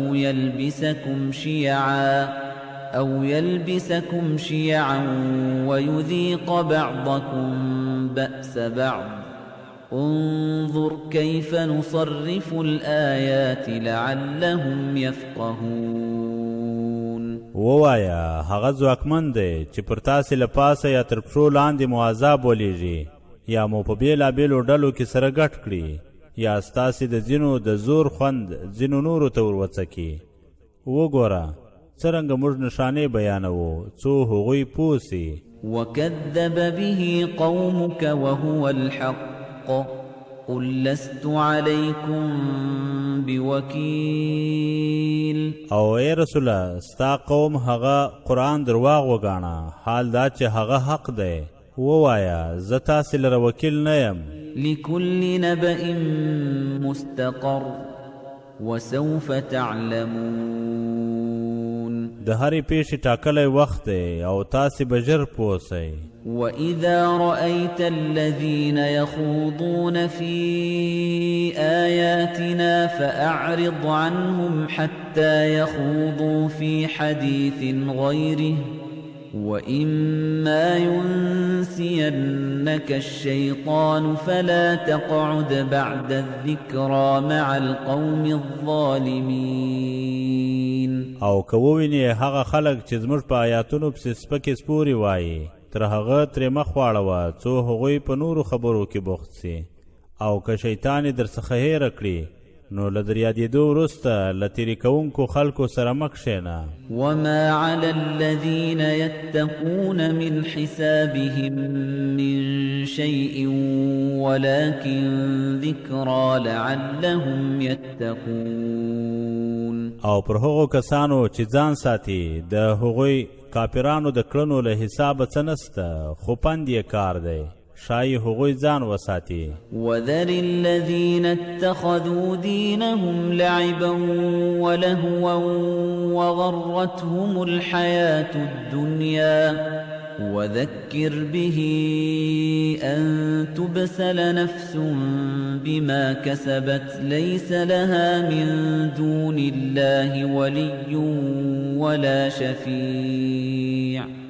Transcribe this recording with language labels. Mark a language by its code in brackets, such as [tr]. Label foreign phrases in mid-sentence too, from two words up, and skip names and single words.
[ar] أو يلبسكم شيعا ويذيق بعضكم بأس بعض انظر كيف نصرف الآيات لعلهم يفقهون. [ps] ووایا هغه ځواکمن دی چې پر تاسې له پاسه یا تر پښو لاندې مو عذاب ولیږي یا مو په بېلابېلو ډلو کې سره ګډ کړي یا ستاسې د ځینو د زور خوند ځینو نورو ته ور وڅکي. وګوره څرنګه موږ نښانې بیانوو څو هغوی پوه سي. [ar] وكذب به قومك وهو الحق قل لست عليكم بوكيل. [ps] او ای رسوله ستا قوم هغه قرآن درواغ وګاڼه حال دا چې هغه حق دی. ووایا زه تاسې لره وکیل نه یم. [ar] لكل نبأ مستقر وسوف تعلمون. [ps] د هرې پیښې ټاکلی وخت دی او تاسې به ژر پوه سئ. [ar] وَإِذَا رَأَيْتَ الَّذِينَ يَخُوضُونَ فِي آيَاتِنَا فَأَعْرِضْ عَنْهُمْ حَتَّى يَخُوضُوا فِي حَدِيثٍ غَيْرِهِ وَإِمَّا يُنْسِيَنَّكَ الشَّيْطَانُ فَلَا تَقْعُدْ بَعْدَ الذِّكْرَى مَعَ الْقَوْمِ الظَّالِمِينَ. [ps] او که ووینې هغه خلک چې زموږ په آیاتونو پسې سپکې سپورې وایي تر هغه ترې مخ واړوه څو هغوی په نورو خبرو کې بوخت سي. او که شیطان یې درڅخه هیره کړي نو له در یادېدو وروسته له تېرې کوونکو خلکو سره مه کښېنه. [ar] وما على الذين يتقون من حسابهم من شيء ولكن ذكرى لعلهم يتقون. [ps] او پر هغو کسانو چې ځان ساتي د هغوی کافرانو د کړنو له حسابه څه نسته خو پند یې کار دی شاید هغوی ځان وساتي. [ar] وذر الذين اتخذوا دينهم لعبا ولهوا وغرتهم الحياة الدنيا وذكر به أن تبسل نفس بما كسبت ليس لها من دون الله ولي ولا شفيع